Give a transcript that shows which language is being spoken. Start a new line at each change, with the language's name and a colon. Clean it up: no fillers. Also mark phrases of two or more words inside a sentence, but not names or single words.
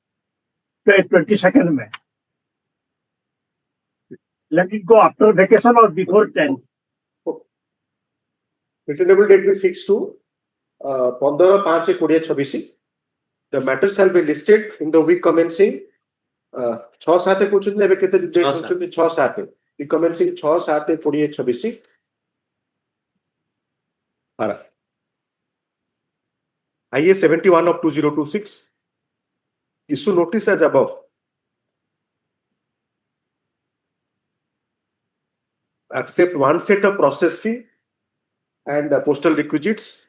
English: 22nd May. Let it go after vacation or before 10th. Returnable date be fixed to 15/5/2026. The matter shall be listed in the week commencing 6/7
Odia: କହୁଛନ୍ତି ଏବେ କେତେ ଡେଟ୍ କହୁଛନ୍ତି
English: 6/7 week commencing 6/7/2026. IA 71/2026. Issue notice as above. Accept one set of process fee and postal requisites.